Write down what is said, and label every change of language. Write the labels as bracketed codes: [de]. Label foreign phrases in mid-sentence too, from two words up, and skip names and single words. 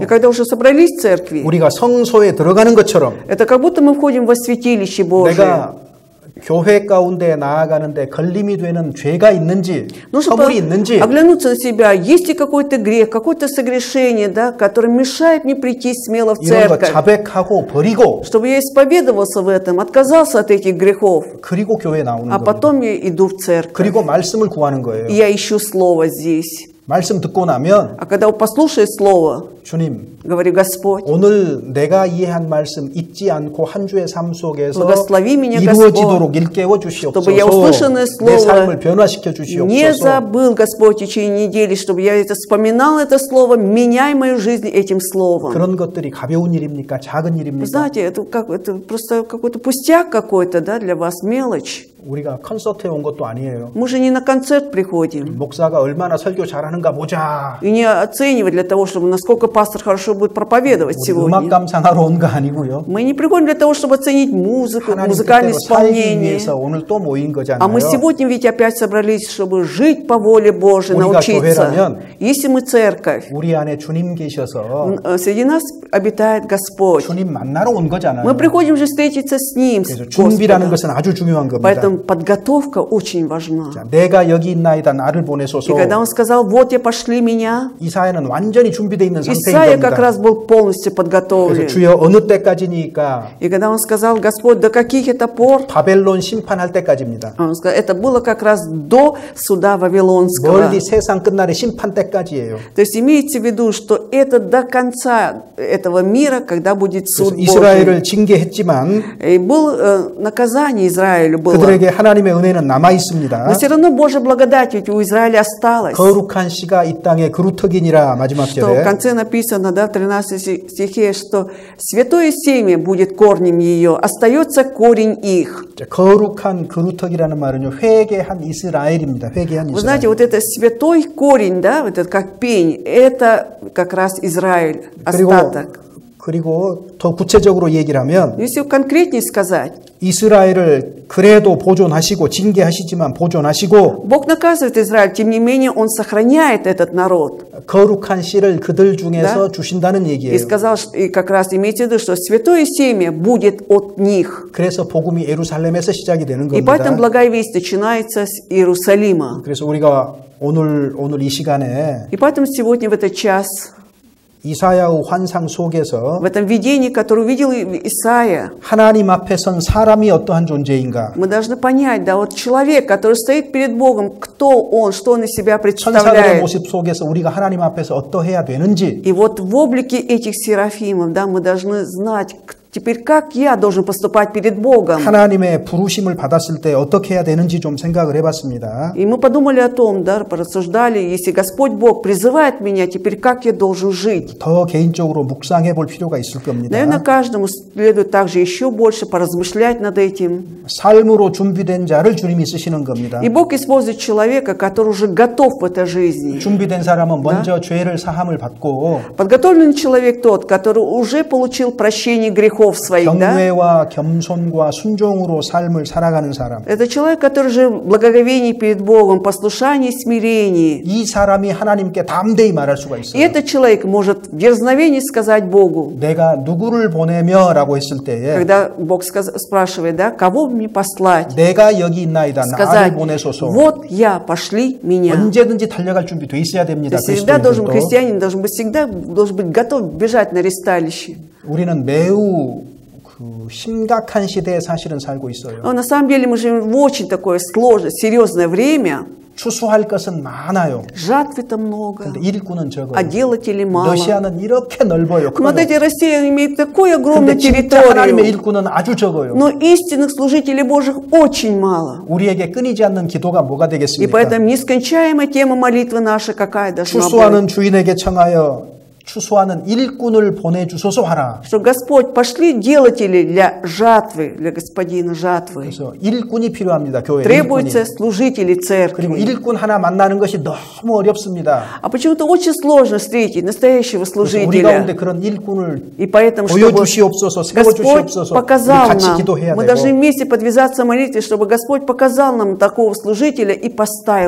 [ru] И когда уже собрались в церкви, [ko] 우리가 성소에 들어가는 것처럼 [ru] это как будто мы входим во святилище Божие. [ko] 내가 교회 가운데 나아가는데 걸림이 되는 죄가 있는지, [ru] Нужно [ko] 허물이 있는지, [ru] оглянуться на себя, есть ли какой-то грех, какое-то согрешение, да, которое мешает мне прийти смело в [ko] 이런 거 [ru] церковь, [ko] 자백하고 버리고 [ru] чтобы я исповедовался в этом, отказался от этих грехов, [ko] 그리고 교회 나오는 [ru] а [ko] 겁니다. [ru] потом я иду в церковь. [ko] 그리고 말씀을 구하는 거예요. [ru] И я ищу Слово здесь. [ko] 말씀 듣고 나면 [ru] А когда послушаешь Слово, [ko] 주님, [ru] говорю, Господь, [ko] 오늘 내가 이해한 말씀 잊지 않고 한 주의 삶 속에서 [ru] Благослови меня, [ko] 이루어지도록 일깨워 주시옵소서. [ru] чтобы я услышанное [ko] 내 [ru] слово [ko] 삶을 변화시켜 [ru] не [ko] 주시옵소서. [ru] забыл, Господь, в течение недели, чтобы я это вспоминал, это слово, меняй мою жизнь этим словом. [ko] 그런 것들이 가벼운 일입니까? 작은 [ru] Вы [ko] 일입니까? [ru] знаете, это просто какой-то пустяк какой-то, да, для вас, мелочь. [ko] 우리가 콘서트에 온 것도 아니에요. [ru] Мы же не на концерт приходим. [ko] 목사가 얼마나 설교 잘하는가 보자. [ru] И не оценивать для того, чтобы насколько пастор хорошо будет проповедовать [ko] 우리 음악 [ru] сегодня. [ko] 감상하러 온 거 아니고요. [ru] Мы не приходим для того, чтобы оценить музыку, [ko] 하나님 [ru] музыкальное [ko] 뜻대로 살기 [ru] исполнение. [ko] 위해서 오늘 또 모인 거잖아요. [ru] А мы сегодня ведь опять собрались, чтобы жить по воле Божией, [ko] 우리가 [ru] научиться. [ko] 교회라면 [ru] Если мы церковь, [ko] 우리 안에 주님 계셔서 [ru] среди нас обитает Господь. [ko] 주님 만나러 온 거잖아요. [ru] Мы приходим же встретиться с Ним, с [ko] 그래서 준비라는 [ru] Господом. [ko] 것은 아주 중요한 겁니다. [ru] Поэтому подготовка очень важна. [ko] 자, 내가 여기 있나이다 나를 [ru] И [ko] 보내소서. [ru] когда Он сказал, вот я пошли меня, [ko] 이사야는 완전히 준비되어 있는 상태인 [ru] Исаия как [ko] 겁니다. [ru] раз был полностью [ko] 그래서 [ru] подготовлен. [ko] 주여 어느 때까지니까 [ru] И когда Он сказал, Господь, до каких это пор? [ko] 바벨론 심판할 때까지입니다. [ru] Он сказал, это было как раз до суда Вавилонского. [ko] 멀리 세상 끝날의 심판 때까지예요. [ru] То есть имеется в виду, что это до конца этого мира, когда будет суд [ko] 그래서 [ru] Божий. [ko] 이스라엘을 징계했지만 [ru] И было наказание Израилю было. [ko] 그들에게 하나님의 은혜는 남아 있습니다. [ru] Но все равно Божья благодать ведь у Израиля осталась. [ko] 거룩한 씨가 이 땅에 그루터기니라 마지막 [ru] Что в [ko] 절에 [ru] конце написано, да, в 13 стихе, что святое семя будет корнем ее, остается корень их. [ko] 거룩한 그루터기라는 말은요 회개한 이스라엘입니다. 회개한 [ru] Вы знаете, [ko] 이스라엘. [ru] вот это святой корень, да, вот это как пень, это как раз Израиль, остаток. [ko] 그리고 더 구체적으로 얘기를 하면 [ru] Если конкретнее сказать, [ko] 이스라엘을 그래도 보존하시고 징계하시지만 보존하시고 [ru] Бог наказывает Израиль, тем не менее Он сохраняет этот народ. [ko] 거룩한 씨를 그들 중에서 [ru] Да? [ko] 주신다는 [ru] И [ko] 얘기예요. [ru] сказал, и как раз имейте в виду, что святое семя будет от них. [ko] 그래서 복음이 예루살렘에서 시작이 되는 [ru] И поэтому [ko] 겁니다. [ru] благая весть начинается с Иерусалима. [ko] 그래서 우리가 오늘 이 시간에 [ru] И поэтому сегодня в этот час, [ko] 이사야의 환상 속에서 [ru] в этом видении, которое увидел Исаия, [ko] 하나님 앞에 선 사람이 어떠한 존재인가? [ru] мы должны понять, да, вот человек, который стоит перед Богом, кто он, что он из себя [ko] 천사들의 [ru] представляет. [ko] 모습 속에서 우리가 하나님 앞에서 어떠해야 되는지 [ru] И вот в облике этих серафимов, да, мы должны знать, теперь как я должен поступать перед Богом. [ko] 하나님의 부르심을 받았을 때 어떻게 해야 되는지 좀 생각을 해봤습니다. [ru] И мы подумали о том, да, порассуждали, если Господь Бог призывает меня, теперь как я должен жить. [ko] 더 개인적으로 묵상해 볼 필요가 있을 겁니다. [ru] Наверное, каждому следует также еще больше поразмышлять над этим. [ko] 삶으로 준비된 자를 주님이 쓰시는 겁니다. [ru] И Бог использует человека, который уже готов в этой жизни. [ko] 준비된 사람은 먼저 죄를 사함을 받고 [ru] Подготовленный человек тот, который уже получил прощение грехов своих, да? [ko] 경외와 겸손과 순종으로 삶을 살아가는 사람. [ru] Это человек, который же в благоговении перед Богом, послушании, смирении. [ko] 이 사람이 하나님께 담대히 말할 수가 [ru] И [ko] 있어요. [ru] этот человек может в дерзновении сказать Богу, [ko] 내가 누구를 보내며라고 했을 때에 [ru] когда Бог спрашивает, да, кого мне послать, [ko] 내가 여기 있나이다. 나를 [ru] сказать, [ko] 보내소서. [ru] вот я, пошли меня. [ko] 언제든지 달려갈 준비 돼 있어야 [ru] То [ko] 됩니다. [ru] есть всегда должен [ko] 그리스도인들도. [ru] христианин всегда должен быть готов бежать на ресталище. [ko] 우리는 매우 심각한 시대에 사실은 살고 있어요. [ru] Но на самом деле мы живем в очень такое сложное, серьезное время. [ko] 추수할 것은 많아요. [ru] Жатвы-то много, [ko] 근데 일꾼은 적어요. [ru] а делателей мало. [ko] 러시아는 이렇게 넓어요. [ru] Вот [ko] 커요. [ru] эти Россия имеет такую [ko] 근데 [ru] огромную [ko] 진짜 하나님의 [ru] территорию, [ko] 일꾼은 아주 적어요. [ru] но истинных служителей Божьих очень мало. [ko] 우리에게 끊이지 않는 기도가 뭐가 [ru] И [ko] 되겠습니까? [ru] поэтому нескончаемая тема молитвы наша какая должна быть? [ko] 추수하는 주인에게 청하여 추수하는 일꾼을 보내주소서 하라. [ru] Что Господь, пошли делатели для жатвы, для господина жатвы. [ko] 그래서 일꾼이 필요합니다. 교회에. [ru] Требуются [ko] 일꾼이. [ru] служители [ko] 그리고 [ru] церкви. [ko] 일꾼 하나 만나는 것이 너무 어렵습니다. [ru] А почему-то очень сложно встретить настоящего [ko] 그래서 우리 가운데 [ru] служителя. [ko] 그런 일꾼을 [ru] И поэтому, чтобы [ko] 보여주시옵소서, [ru] Господь [ko] 세워주시옵소서, 우리 [ru] показал [ko] 같이 [ru] нам, [ko] 기도해야 [ru] мы [ko] 되고. [ru] должны вместе подвязаться в молитве, чтобы Господь показал нам такого служителя и поставил